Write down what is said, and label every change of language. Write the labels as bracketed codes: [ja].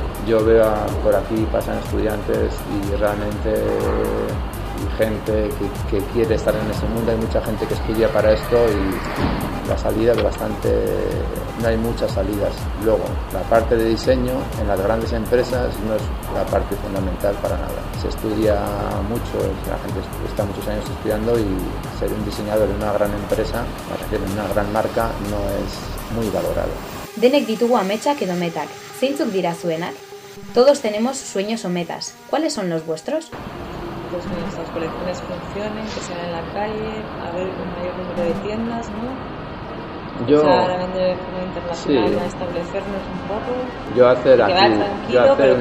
[es] Yo veo por aquí, pasan estudiantes y realmente gente que quiere estar en ese mundo, hay mucha gente que estudia para esto y la salida es bastante, no hay muchas salidas. Luego, la parte de diseño en las grandes empresas no es la parte fundamental para nada. Se estudia mucho, la gente está muchos años estudiando y ser un diseñador en una gran empresa, para decir, en una gran marca, no es muy valorado. [eu] Denek ditugu ametsak edo metak, zeintzuk dira zuenak? [es] Todos tenemos sueños o metas, ¿cuáles son los vuestros? Que nuestras colecciones funcionen, que sean en la calle, a ver un mayor número de tiendas, ¿no? Yo, o sea, ahora vendré de forma internacional, sí. A establecernos un poco. Yo hacer que aquí, yo hacer un